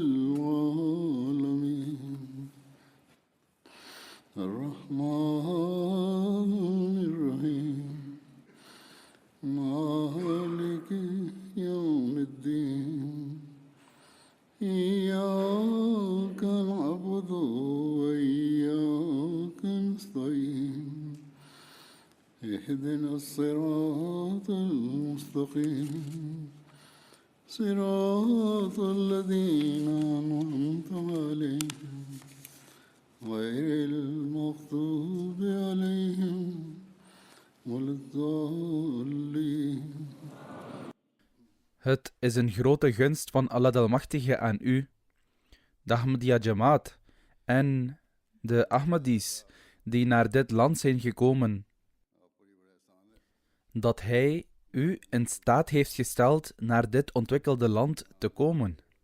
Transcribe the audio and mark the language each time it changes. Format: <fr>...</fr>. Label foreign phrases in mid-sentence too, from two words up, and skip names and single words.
<ar>العالمين الرحمن الرحيم مالك يوم الدين إياك نعبد وإياك نستعين اهدنا الصراط المستقيم صراط الذين أنعمت عليهم غير المغضوب عليهم ولا الضالين.</ar> <nl>Het is een grote gunst van Allah de Almachtige aan u, de Ahmadiyya Jamaat en de Ahmadis die naar dit land zijn gekomen, dat Hij u in staat heeft gesteld naar dit ontwikkelde land te komen.</nl>